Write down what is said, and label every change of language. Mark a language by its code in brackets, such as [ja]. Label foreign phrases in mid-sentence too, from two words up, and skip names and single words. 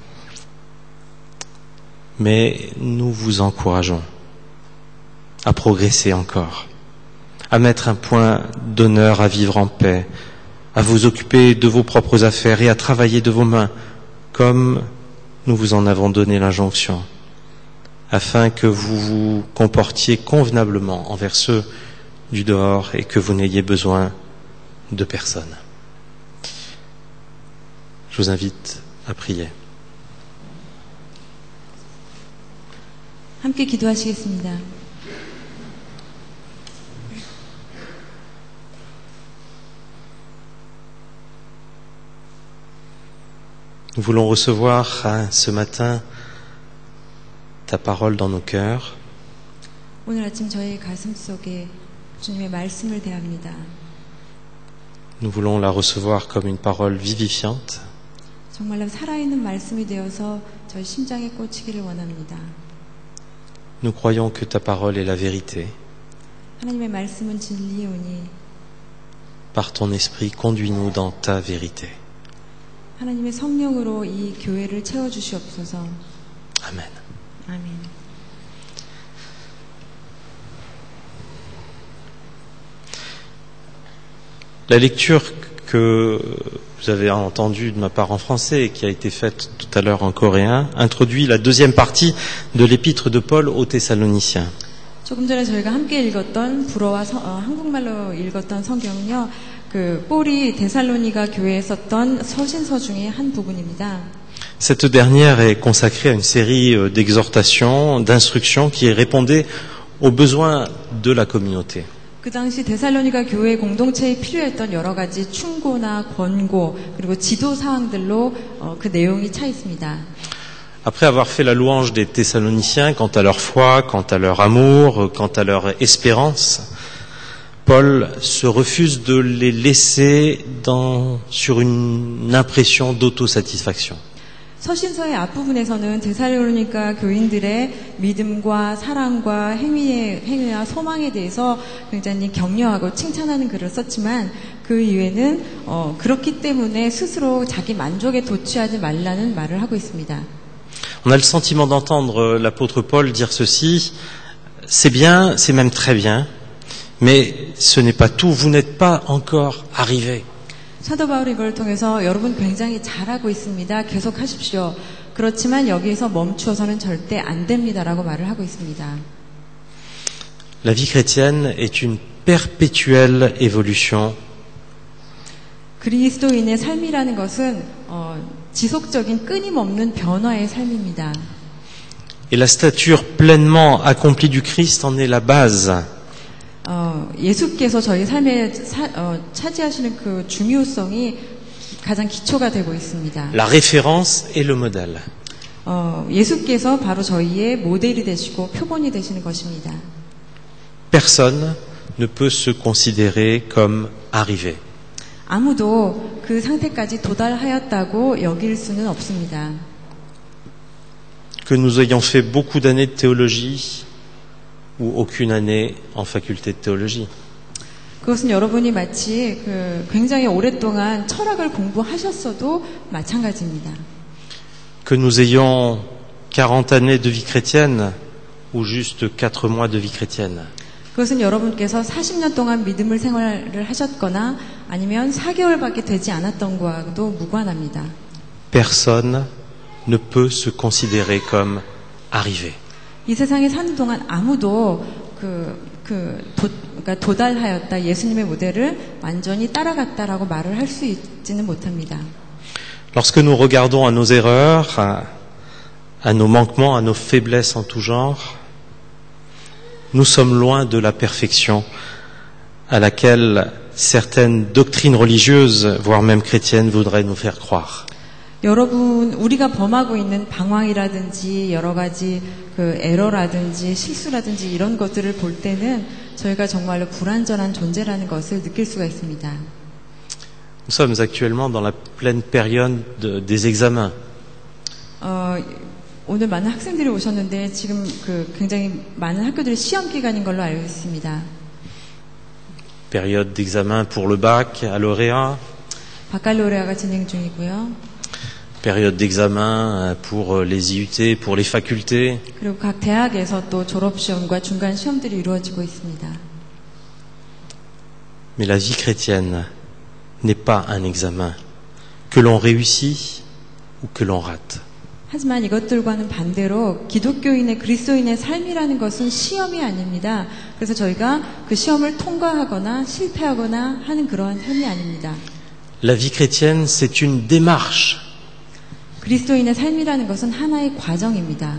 [fr] Mais nous vous encourageons à progresser encore, à mettre un point d'honneur à vivre en paix, à vous occuper de vos propres affaires et à travailler de vos mains, comme nous vous en avons donné l'injonction, afin que vous vous comportiez convenablement envers ceux du dehors et que vous n'ayez besoin de personne. Je vous invite à prier. [ko] 함께 기도하시겠습니다. [fr] Nous voulons recevoir ce matin ta parole dans nos cœurs. [ko] 오늘 아침 저희 가슴 속에 주님의 말씀을 대합니다. [fr] Nous voulons la recevoir comme une parole vivifiante. [ko] 정말로 살아있는 말씀이 되어서 저희 심장에 꽂히기를 원합니다. [fr] Nous croyons que ta parole est la vérité. [ko] 하나님의 말씀은 진리오니 [fr] Par ton esprit, conduis-nous dans ta vérité. [ko] 하나님의 성령으로 이 교회를 채워주시옵소서. [fr] Amen. [ko] 아멘. [fr] La lecture que vous avez entendue de ma part en français et qui a été faite tout à l'heure en coréen introduit la deuxième partie de l'épître de Paul aux Thessaloniciens. [ko] 조금 전에 저희가 함께 읽었던 불어와 한국말로 읽었던 성경은요, 그 폴이 데살로니가 교회에 썼던 서신서 중에 한 부분입니다. [fr] Cette dernière est consacrée à une série d'exhortations, d'instructions qui répondaient aux besoins de la communauté. [ko] 그 당시 데살로니가 교회 공동체에 필요했던 여러 가지 충고나 권고 그리고 지도 사항들로 그 내용이 차 있습니다. [fr] Après avoir fait la louange des Thessaloniciens quant à leur foi, quant à leur amour, quant à leur espérance, Paul se refuse de les laisser sur une impression d'autosatisfaction. [ko] 서신서의 앞부분에서는 데살로니가 교인들의 믿음과 사랑과 행위와 소망에 대해서 굉장히 격려하고 칭찬하는 글을 썼지만 그 이후에는 그렇기 때문에 스스로 자기 만족에 도취하지 말라는 말을 하고 있습니다. [fr] On a le sentiment d'entendre l'apôtre Paul dire ceci, c'est bien, c'est même très bien, mais ce n'est pas tout, vous n'êtes pas encore arrivés. [ko] 사도 바울이 이걸 통해서 여러분 굉장히 잘하고 있습니다. 계속하십시오. 그렇지만 여기에서 멈추어서는 절대 안 됩니다라고 말을 하고 있습니다. [fr] La vie chrétienne est une perpétuelle évolution. [ko] 그리스도인의 삶이라는 것은 지속적인 끊임없는 변화의 삶입니다. [fr] Et la stature pleinement accomplie du Christ en est la base. [ko] 예수께서 저희 삶에 차지하시는 그 중요성이 가장 기초가 되고 있습니다. [fr] La référence et le modèle. [ko] 예수께서 바로 저희의 모델이 되시고 표본이 되시는 것입니다. [fr] Personne ne peut se considérer comme arrivé. [ko] 아무도 그 상태까지 도달하였다고 여길 수는 없습니다. [fr] Que nous ayons fait beaucoup d'années de théologie ou aucune année en faculté de théologie. [ko] 그것은 여러분이 마치 굉장히 오랫동안 철학을 공부하셨어도 마찬가지입니다. [fr] Que nous ayons 40 années de vie chrétienne ou juste 4 mois de vie chrétienne. [ko] 그것은 여러분께서 40년 동안 믿음을 생활을 하셨거나 아니면 4개월밖에 되지 않았던 거와도 무관합니다. [fr] Personne ne peut se considérer comme arrivé. [ko] 이 세상에 사는 동안 아무도 그러니까 도달하였다, 예수님의 모델을 완전히 따라갔다라고 말을 할 수 있지는 못합니다. [fr] Lorsque nous regardons à nos erreurs, à nos manquements, à nos faiblesses en tout genre, nous sommes loin de la perfection à laquelle certaines doctrines religieuses, voire même chrétiennes, voudraient nous faire croire. [ko] 여러분, 우리가 범하고 있는 방황이라든지 여러 가지 그 에러라든지 실수라든지 이런 것들을 볼 때는 저희가 정말로 불완전한 존재라는 것을 느낄 수가 있습니다. [fr] Nous sommes actuellement dans la pleine période des examens. [ko] 오늘 많은 학생들이 오셨는데 지금 굉장히 많은 학교들이 시험 기간인 걸로 알고 있습니다. [fr] Période d'examen pour le bac, à lauréat. [ko] 바칼로레아가 진행 중이고요. [fr] Période d'examen pour les IUT, pour les facultés. [ko] 그리고 각 대학에서 또 졸업 시험과 중간 시험들이 이루어지고 있습니다. [fr] Mais la vie chrétienne n'est pas un examen que l'on réussit ou que l'on rate. [ko] 하지만 이것들과는 반대로 기독교인의 그리스도인의 삶이라는 것은 시험이 아닙니다. 그래서 저희가 그 시험을 통과하거나 실패하거나 하는 그러한 삶이 아닙니다. [fr] La vie chrétienne, c'est une démarche. [ko] 그리스도인의 삶이라는 것은 하나의 과정입니다.